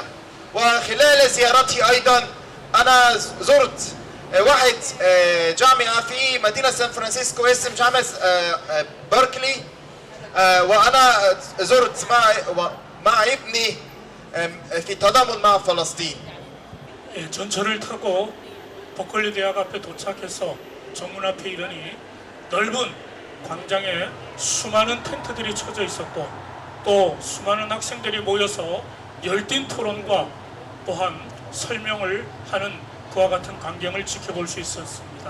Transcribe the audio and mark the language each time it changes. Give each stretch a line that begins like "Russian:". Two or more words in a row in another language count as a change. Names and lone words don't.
Arabic: وخلال زيارتي أيضا أنا زرت واحد جامعة في مدينة سان فرانسيسكو اسم جامعة بيركلي، وأنا زرت مع ابني في تضامن مع فلسطين.
Korean: 예, 전철을 타고 버클리 대학 앞에 도착해서 정문 앞에 이르니 넓은 광장에 수많은 텐트들이 쳐져 있었고 또 수많은 학생들이 모여서 열띤 토론과 또한 설명을 하는 그와 같은 광경을 지켜볼 수 있었습니다.